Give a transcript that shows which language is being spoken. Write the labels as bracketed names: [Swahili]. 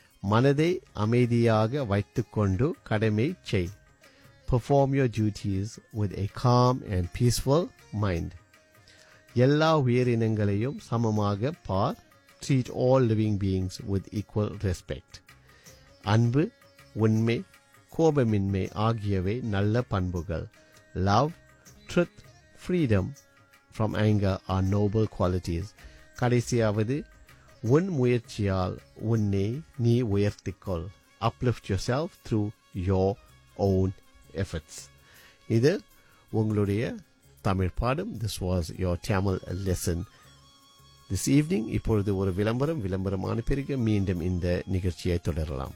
[Tamil] மனதை அமைதியாக வைத்து கொண்டு கடமை செய். [English] Perform your duties with a calm and peaceful mind. [Tamil] எல்லா உயிரினங்களையும் சமமாக பார். [English] Treat all living beings with equal respect. [Tamil] அன்பு, உண்மை, கோபமின்மை ஆகியவை நல்ல பண்புகள். [English] Love, truth, freedom from anger are noble qualities. [Tamil] கடைசியாவது, உன் முயற்சியால் உன்னை நீ உயர்த்திக்கொள். [English] Uplift yourself through your own efforts. [Tamil] இது உங்களுடைய தமிழ் பாடம். [English] This was your Tamil lesson this evening. [Tamil] இப்பொழுது ஒரு விளம்பரம். விளம்பரமான பிறகு மீண்டும் இந்த நிகழ்ச்சியை தொடரலாம்.